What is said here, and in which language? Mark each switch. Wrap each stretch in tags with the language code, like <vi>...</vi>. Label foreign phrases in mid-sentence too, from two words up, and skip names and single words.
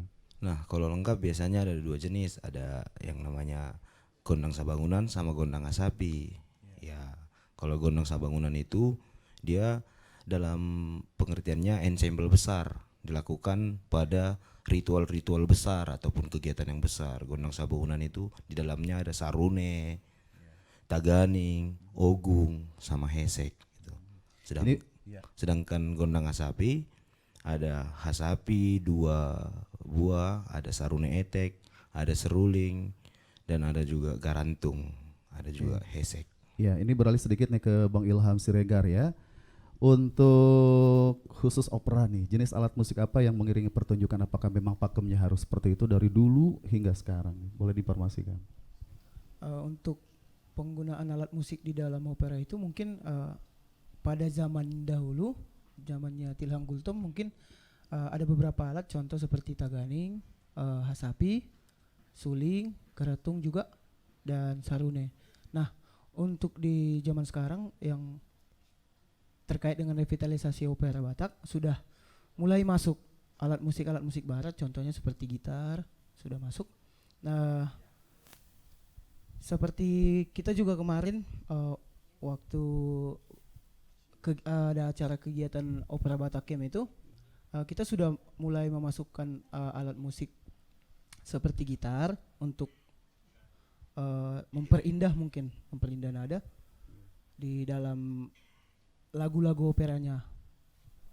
<id>Nah, kalau lengkap biasanya ada 2 jenis, ada yang namanya gondang sabangunan sama gondang hasapi. Ya, kalau gondang sabangunan itu dia dalam pengertiannya ensemble besar, dilakukan pada ritual-ritual besar ataupun kegiatan yang besar. Gondang sabangunan itu di dalamnya ada sarune, taganing, ogung, sama hesek gitu. Sedangkan gondang hasapi ada hasapi 2 buah, ada sarune etek, ada seruling, dan ada juga garantung, ada juga hesek. Ya, ini beralih sedikit nih ke Bang Ilham Siregar ya. Untuk khusus opera nih, jenis alat musik apa yang mengiringi pertunjukan? Apakah memang pakemnya harus seperti itu dari dulu hingga sekarang? Boleh diinformasikan? Untuk penggunaan alat musik di dalam opera itu mungkin pada zaman dahulu, zamannya Tilhang Gultom mungkin ada beberapa alat, contoh seperti taganing, hasapi, suling, karatung juga, dan sarune. Nah, untuk di zaman sekarang yang terkait dengan revitalisasi opera Batak sudah mulai masuk alat musik barat, contohnya seperti gitar sudah masuk. Nah, seperti kita juga kemarin waktu ada acara kegiatan opera Batak Camp itu kita sudah mulai memasukkan alat musik seperti gitar untuk memperindah nada di dalam lagu-lagu operanya seperti itu.</id>